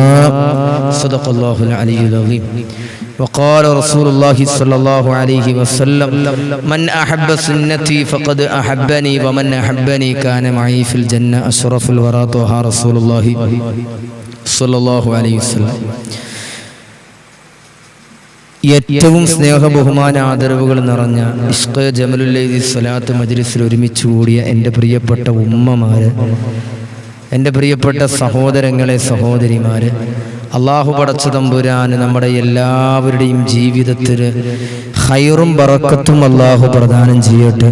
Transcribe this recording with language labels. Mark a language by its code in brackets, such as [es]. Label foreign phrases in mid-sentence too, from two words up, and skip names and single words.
[ar] صدق الله العلي العظيم. وقال رسول الله صلى الله عليه وسلم من أحب سنتي فقد أحبني ومن أحبني كان معي في الجنة. أشرف الورى طه رسول الله صلى الله عليه وسلم. [ml] ഏറ്റവും സ്നേഹ ബഹുമാന ആദരവുകൾ നിറഞ്ഞ ഇഷ്ഖ് ജമലുല്ലൈലി സ്വലാത്ത് മജ്ലിസിൽ ഒരുമിച്ച് കൂടിയ എൻ്റെ പ്രിയപ്പെട്ട ഉമ്മമാര്, എൻ്റെ പ്രിയപ്പെട്ട സഹോദരങ്ങളെ സഹോദരിമാര്, അള്ളാഹു പടച്ച തമ്പുരാന് നമ്മുടെ എല്ലാവരുടെയും ജീവിതത്തിൽ ഖൈറും ബറക്കത്തും അള്ളാഹു പ്രദാനം ചെയ്യട്ടെ.